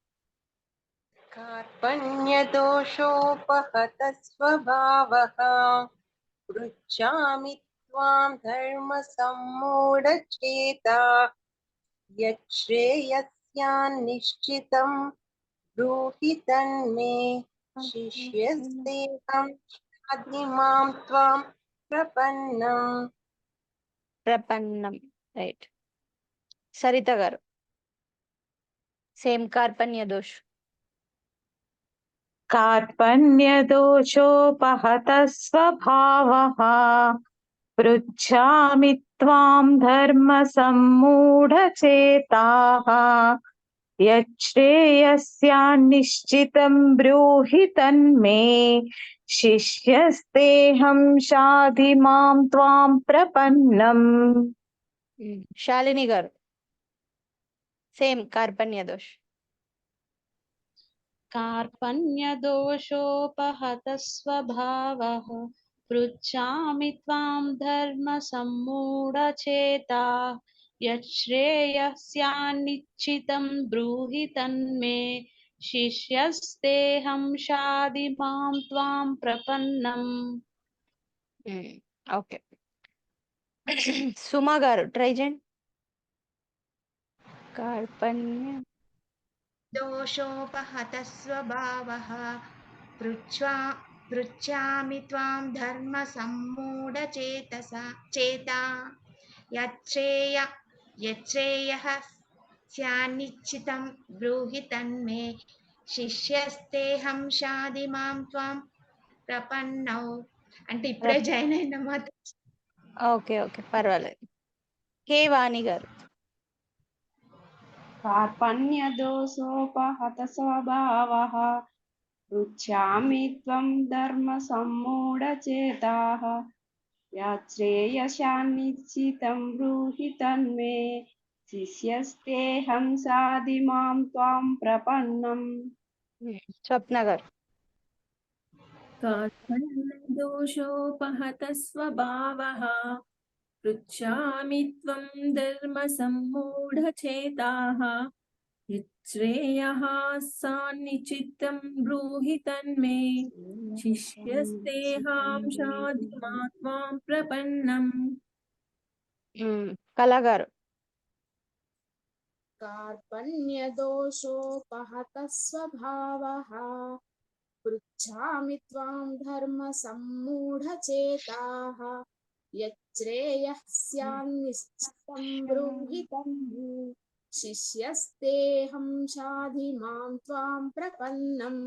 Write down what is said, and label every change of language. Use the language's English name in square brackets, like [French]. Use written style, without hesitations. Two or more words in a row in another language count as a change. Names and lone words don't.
[Sanskrit] कार्पण्यदोषोपहतः स्वभावः पृच्छामि त्वां धर्मसम्मूढचेताः यच्छ्रेयस्यान्निश्चितं ब्रूहि तन्मे शिष्यस्तेऽहं शाधिमां त्वां प्रपन्नम्. [Telugu] ప్రపన్నం. రైట్. సరిత గారు సేమ్ [Sanskrit] కార్పణ్య దోష్. कार्पण्यदोषोपहतः स्वभावः पृच्छामि त्वां धर्मसम्मूढचेताः यच्छ्रेयस्यान्निश्चितं ब्रूहि तन्मे शिष्यस्तेऽहं शाधिमां त्वां प्रपन्नम्. [Telugu] శాలిని గారు సేమ్ [Sanskrit] కార్పణ్య దోష్. कार्पण्यदोषोपहतः स्वभावः पृच्छामि त्वां धर्मसम्मूढचेताः यच्छ्रेयस्यान्निश्चितं ब्रूहि तन्मे शिष्यस्तेऽहं शाधिमां त्वां प्रपन्नम्. [Telugu] ఓకే. సుమా గారు ట్రై చేయండి. [Sanskrit] కార్పణ్య दोषोपहतः स्वभावः पृच्छामि त्वां चेता यच्छ्रेयः स्यान्निश्चितं ब्रूहि तन्मे शिष्यस्तेऽहं शाधिमां त्वां प्रपन्नौ. [Telugu] అంటే ఇప్పుడే జాయిన్ అయిన మాత్రం. ఓకే ఓకే పర్వాలేదు. కే వాణి గారు. [Sanskrit] कार्पण्यदोषोपहतः स्वभावः पृच्छामि त्वं धर्मसम्मूढचेताः यच्छ्रेयस्यान्निश्चितं ब्रूहि तन्मे शिष्यस्तेऽहं शाधिमां त्वां प्रपन्नम्. [Telugu] స్వప్న గారు. [Sanskrit] कार्पण्यदोषोपहतः स्वभावः पृच्छामि त्वं धर्मसम्मूढचेताः यच्छ्रेयः सान्निश्चितं ब्रूहि तन्मे शिष्यस्तेऽहं शाधिमां त्वां प्रपन्नम्. [Telugu] కళ గారు. [Sanskrit] कार्पण्यदोषोपहतः स्वभावः पृच्छामि त्वां धर्मसम्मूढचेताः यच्छ्रेयः स्यान्निश्चितं ब्रूहि तन्मे शिष्यस्तेऽहं शाधिमां त्वां प्रपन्नम्.